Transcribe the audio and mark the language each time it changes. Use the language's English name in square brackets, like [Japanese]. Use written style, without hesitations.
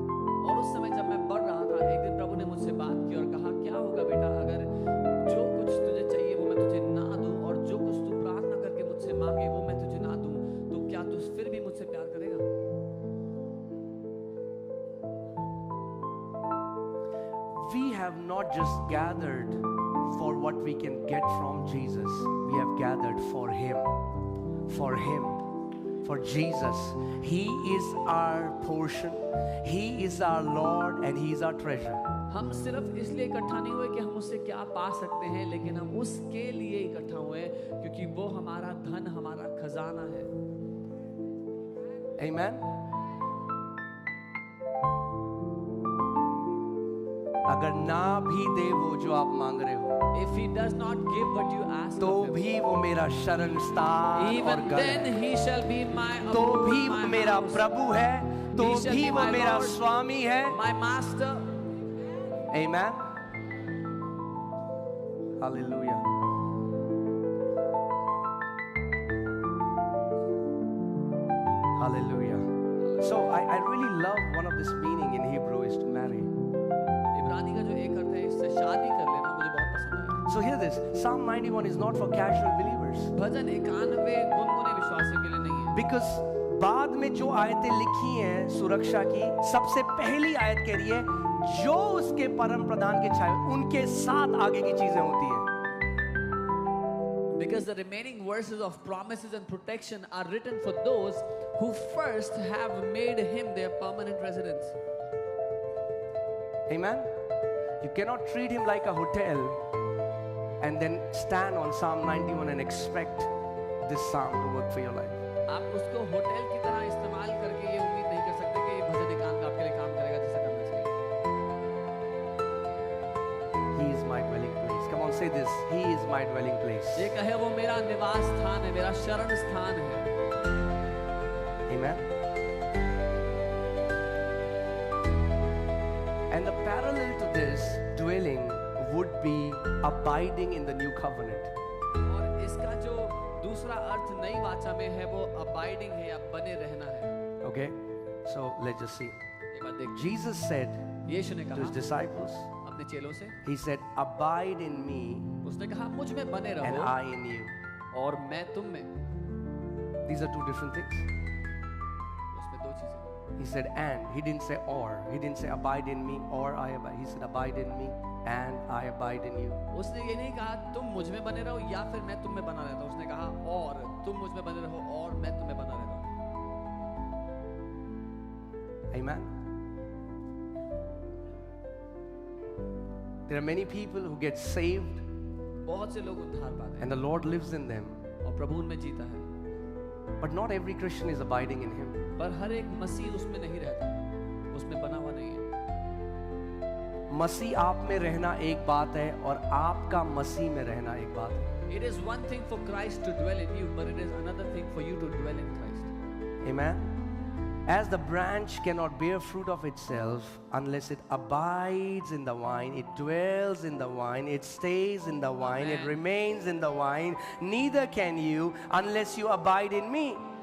[Hindi] और उस समय जब मैं बढ़ रहा था, एक दिन प्रभु ने मुझसे बात की और कहा क्या होगा बेटा अगर जो कुछ तुझे चाहिए वो मैं तुझे ना दूं और जो कुछ तू प्रार्थना करके मुझसे मांगे वो मैं तुझे ना दूं, तो क्या तू फिर भी मुझसे प्यार करेगा? [English] We have not just gathered for what we can get from Jesus, we have gathered for Him. For Him. For Jesus. He is our portion. He is our Lord and He is our treasure. [Hindi] हम सिर्फ इसलिए इकट्ठा नहीं हुए कि हम उससे क्या पा सकते हैं, लेकिन हम उसके लिए इकट्ठा हुए क्योंकि वो हमारा धन, हमारा खजाना है। [English] Amen. [Hindi] अगर ना भी दे वो जो आप मांग रहे हो, [English] If he does not give what you ask [Hindi] तो [English] of him, [Hindi] भी वो मेरा शरण स्थान और [English] even [Hindi] गढ़ [English] then [Hindi] है। [English] he shall be my [Hindi] तो [English] abode, [Hindi] भी [English] my [Hindi] वो मेरा [English] house, [Hindi] प्रभु है, तो [English] He shall [Hindi] भी [English] be [Hindi] वो [English] my [Hindi] मेरा [English] Lord. [Hindi] स्वामी है। [English] my master. Amen. Hallelujah. Hallelujah. So I really love one of this meaning in Hebrew is to marry. [Hindi] इब्रानी का जो एक अर्थ है, इससे शादी कर लेना, मुझे बहुत पसंद आया। [English] So hear this. Psalm 91 is not for casual believers. [Hindi] भजन 91 गुनगुने विश्वासियों के लिए नहीं है, [English] Because [Hindi] बाद में जो आयतें लिखी हैं सुरक्षा की, सबसे पहली आयत कह रही है जो उसके परम प्रधान के छाए उनके साथ आगे की चीजें होती हैं। [English] because the remaining verses of promises and protection are written for those who first have made him their permanent residence. Amen. You cannot treat him like a hotel and then stand on Psalm 91 and expect this psalm to work for your life. [Hindi] आप उसको hotel की तरह इस्तेमाल करके ये उम्मीद नहीं कर सकते कि ये भजन एकांत आपके लिए काम करेगा जैसा करना चाहिए। [English] He is my dwelling place. Come on, say this. He is my dwelling place. [Hindi] ये कहे वो मेरा निवास स्थान है, मेरा शरण स्थान है। [English] Amen. And the parallel to this dwelling would be abiding in the new covenant. [Hindi] और इसका जो दूसरा अर्थ नई वाचा में है वो अबाइडिंग है या बने रहना है। [English] Okay? So let's just see. [Hindi] एक बार देख, [English] Jesus said [Hindi] यीशु ने [English] to his [Hindi] कहा [English] disciples, [Hindi] अपने चेलों से, [English] He said, abide in me [Hindi] उसने कहा मुझ में बने [English] and [Hindi] रहो [English] I in you. [Hindi] और मैं तुम में। [English] These are two different things. [Hindi] उसमें दो चीजें, [English] He said and. He didn't say or. He didn't say abide in me or I abide. He said abide in me and I abide in you. [Hindi] उसने ये नहीं कहा तुम मुझ में बने रहो या फिर मैं तुम में बना रहता हूँ, उसने कहा और तुम मुझ में बने रहो और मैं तुम में बना रहता हूँ। [English] Amen. There are many people who get saved [Hindi] बहुत से लोग उद्धार पाते हैं [English] and the Lord lives in them, [Hindi] और प्रभु उनमें जीता है, [English] but not every Christian is abiding in Him. [Hindi] पर हर एक मसीह उसमें नहीं रहता, उसमें बना हुआ नहीं है। मसीह आप में रहना एक बात है और आपका मसीह में रहना एक बात है। [English] It is one thing for Christ to dwell in you, but it is another thing for you to dwell in Christ. Amen. As the branch cannot bear fruit of itself unless it abides in the vine, it dwells in the vine, it stays in the vine, it Amen. remains in the vine, neither can you unless you abide in me.